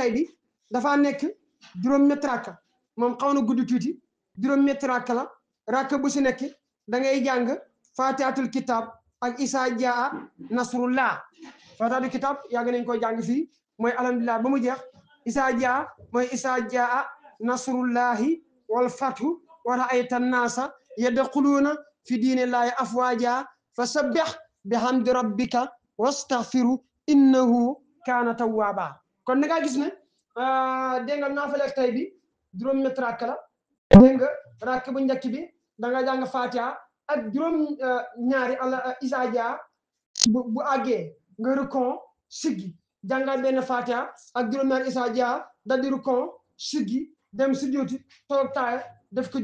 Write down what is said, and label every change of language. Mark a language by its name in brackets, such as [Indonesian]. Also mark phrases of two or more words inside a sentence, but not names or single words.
[Wolof] tay bi dafaa nekk juróom-ñetti rakka moom xaw na gudd tuuti juróom-ñetti rakka la rakka bu si nekk da ngay jàng [Arabic] فاتحة الكتاب [Wolof] ak [Arabic] إذا جاء نصر الله فاتحة الكتاب [Wolof] yàgg nañ ko jàng fii mooy alhamdulillah ba mu jeex [Arabic] إذا جاء [Wolof] mooy [Arabic] إذا جاء نصر الله والفتح ورأيت الناس يدخلون في دين الله أفواجا فسبح بحمد ربك واستغفره إنه كان توابا [Wolof] kon da nga gis ne dégg nga naafale tay bi juróom-ñetti rakk la dégg nga rakk bu njëkk bi da nga jàng fatiha ak juróom ñaari [Arabic] إذا جاء [Wolof] bu àggee nga rukon siggi jàngal benn fatiha ak juróom ñaari [Arabic] إذا جاء [Wolof] dal di rukon siggi dem sujjooti toog taaya def ko